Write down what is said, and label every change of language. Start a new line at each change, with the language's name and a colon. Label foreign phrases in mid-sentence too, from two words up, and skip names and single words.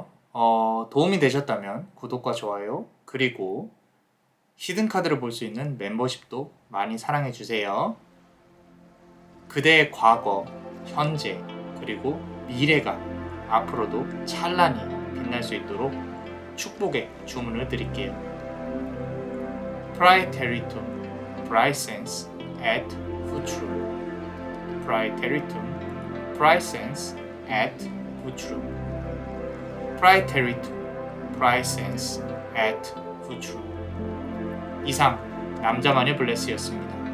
Korean: 도움이 되셨다면 구독과 좋아요, 그리고 히든 카드를 볼 수 있는 멤버십도 많이 사랑해주세요. 그대의 과거, 현재, 그리고 미래가 앞으로도 찬란히 빛날 수 있도록 축복의 주문을 드릴게요.
Latin: Praeteritum, Praesens et Futurum. Praeteritum, Praesens et Futurum. Praeteritum, Praesens et Futurum.
Korean: 이상 남자만의 블레스였습니다.